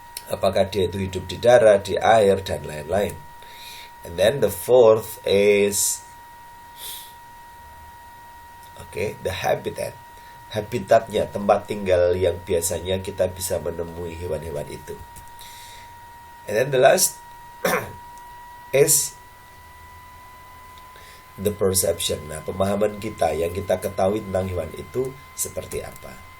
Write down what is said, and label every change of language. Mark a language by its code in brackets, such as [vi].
[id] Apakah dia itu hidup di darat, di air, dan lain-lain. [en] And then the fourth is the habitat. [id] Habitatnya, tempat tinggal yang biasanya kita bisa menemui hewan-hewan itu. [en] And then the last is the perception. [id] Nah, pemahaman kita yang kita ketahui tentang hewan itu seperti apa.